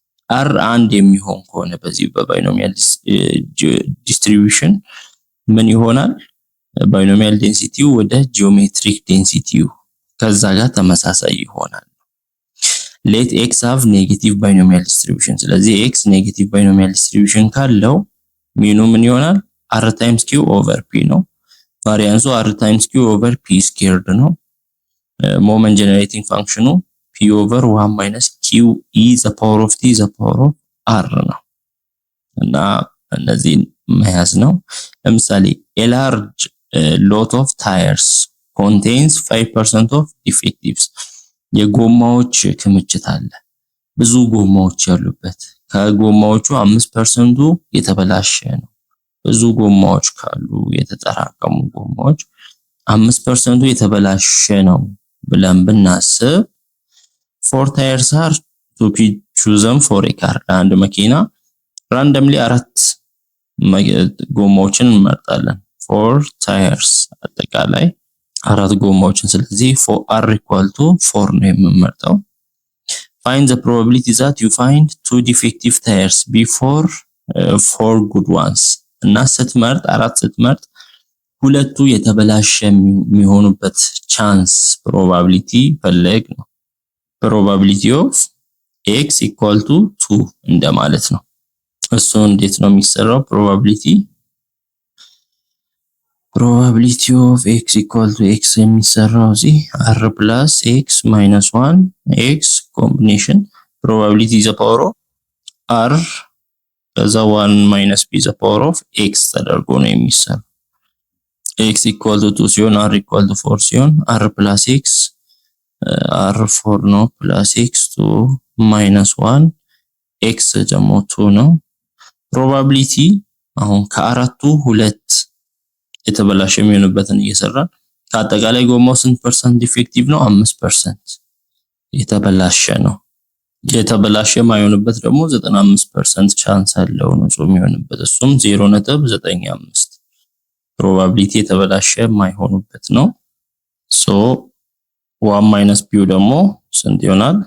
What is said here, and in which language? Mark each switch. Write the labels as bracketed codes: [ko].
[am] r አንድ የሚሆን ከሆነ በዚህ በባይኖሚያል ዲስትሪቢዩሽን ምን ይሆናል? ባይኖሚያል ዴንሲቲው ወደ ጂኦሜትሪክ ዴንሲቲው ከዛ ጋር ተመሳሳይ ይሆናል። [en] let x have negative binomial distribution. [am] ስለዚህ x negative binomial distribution ካለው ሚኑ ምን ይሆናል? [en] r times q over p ነው። ቫሪያንሱ r times q over p squared ነው። ሞመንት ጀነሬቲንግ ፋንክሽኑ p over 1 minus q e the power of t the power of r [am] ነው እና እነዚህን መያዝ ነው። [en] ለምሳሌ a large lot of tires contains 5% of defectives. [am] የጎማዎች ክምችት አለ፣ ብዙ ጎማዎች ያሉበት። ከጎማዎቹ 5%ቱ የተበላሸ ነው። ብዙ ጎማዎች ካሉ የተጠራቀሙ ጎማዎች 5%ቱ የተበላሸ ነው ብለን ብናስብ [en] four tires are to be chosen for a car. [am] አንድ መኪና randomly 4 ጎማዎችን እንመርጣለን። four tires አጠቃላይ 4 ጎማዎችን። ስለዚህ for r equal to 4 ነው የምንመርጠው። [en] find the probability that you find 2 defective tires before 4 good ones. [am] እና ስትመርጥ 4 ስትመርጥ ሁለቱ የተበላሸ የሚሆኑበት ቻንስ ፕሮባቢሊቲ ፈለግ ነው። [en] probability of x equal to 2 [am] እንደማለት ነው። እሱ እንዴት ነው የሚሰራው? [en] probability of x equal to x የሚሰራው እዚህ r plus x minus 1 x combination probability is the power of r ከዛ 1 minus p is the power of x [am] ተደርጎ ነው የሚሰራው። [en] x equal to 2 ሲሆን r equal to 4 ሲሆን r plus x [am] r 4 ነው plus x 2 minus 1 x ደግሞ 2 ነው። probability አሁን ከአራቱ 2 የተበላሸ የሚሆንበትን እየሰራን ከአጠቃላይ ጎማው ስንት ፐርሰንት ዲፌክቲቭ ነው? 5% የተበላሸ ነው። የተበላሸ ማይሆንበት ደግሞ 95% ቻንስ አለው ንጹህ የሚሆንበት፣ እሱም 0.95 ፕሮባቢሊቲ የተበላሸ ማይሆንበት ነው። ሶ 1 ማይነስ ፒው ደግሞ ስንት ይሆናል?